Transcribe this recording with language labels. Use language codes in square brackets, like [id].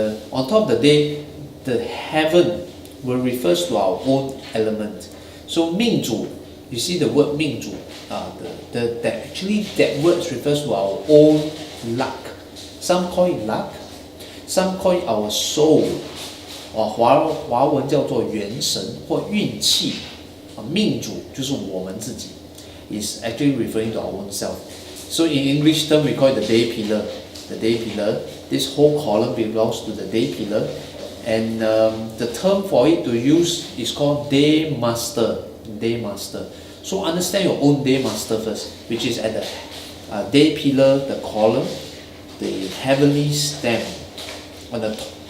[en] On top of the day, the heaven will refers to our own element. So 命主, you see the word 命主, that word refers to our own luck. Some call it luck, some call it our soul. [zh] 华文叫做元神或运气命主就是我们自己 [en] is actually referring to our own self. So in English term we call it the day pillar. The day pillar, this whole column belongs to the day pillar, and the term for it to use is called day master. Day master. So understand your own day master first, which is at the day pillar, the column, the heavenly stem on the top.